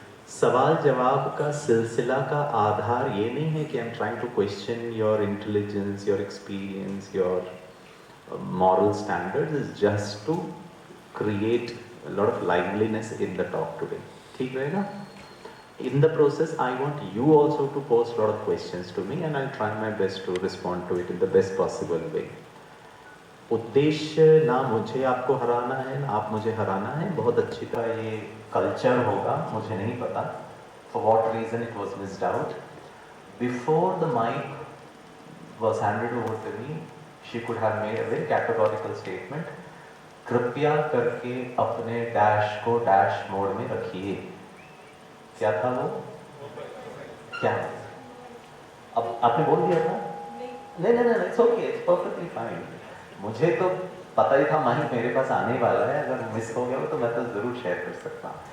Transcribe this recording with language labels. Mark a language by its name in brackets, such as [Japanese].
[Hindi] सवाल जवाब का सिलसिला का आधार ये नहीं है कि [English] I am trying to question your intelligence, your experience, your moral standards, is just to create a lot of liveliness in the talk today. [Hindi] ठीक रहेगा? [English] In the process, I want you also to pose a lot of questions to me and I'll try my best to respond to it in the best possible way. [Hindi] उद्देश्य ना मुझे आपको हराना है ना आप मुझे हराना है, बहुत अच्छी तरह ये कल्चर होगा, मुझे नहीं पता [English] for what reason it was missed out. Before the mic was handed over to me, she could have made a very categorical statement. [Hindi] कृपया करके अपने डैश को डैश मोड में रखिए। क्या था वो? क्या? अब आपने बोल दिया था? नहीं, [English] It's okay, it's perfectly fine. [Hindi] मुझे तो पता ही था माही मेरे पास आने वाला है, अगर मिस हो गया हो तो मैं तो जरूर शेयर कर सकता हूँ।